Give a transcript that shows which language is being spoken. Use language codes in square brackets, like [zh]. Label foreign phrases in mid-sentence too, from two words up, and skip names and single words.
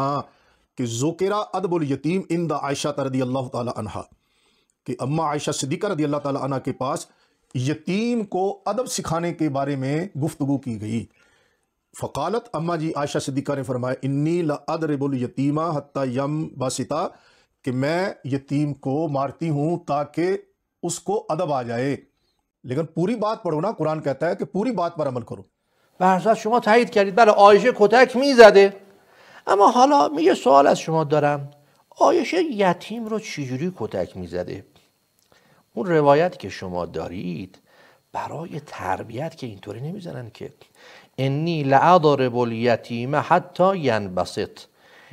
[ur] कि [ar] ذكر أدب اليتيم عند عائشة رضي الله تعالى عنها, [ur] کہ اماں عائشہ صدیقہ [ar] رضي الله تعالى عنها [ur] کے پاس یتیم کو ادب سکھانے کے بارے میں گفتگو کی گئی. فقالت، اماں جی عائشہ صدیقہ نے فرمایا, [ar] إني لأضرب اليتيمة حتى ينبسط, [ur] کہ میں یتیم کو مارتی ہوں تاکہ اس کو ادب آ جائے. لیکن پوری بات پڑھو نا، قرآن کہتا ہے کہ پوری بات پر عمل کرو. [fa] به هر صورت شما تایید کردید بله عایشه کتک میزده. اما حالا یه سوال از شما دارم، عایشه یتیم رو چجوری کتک میزده؟ اون روایت که شما دارید برای تربیت که اینطوری نمیزنن که [ar] انی لأضرب الیتیم حتی ینبسط.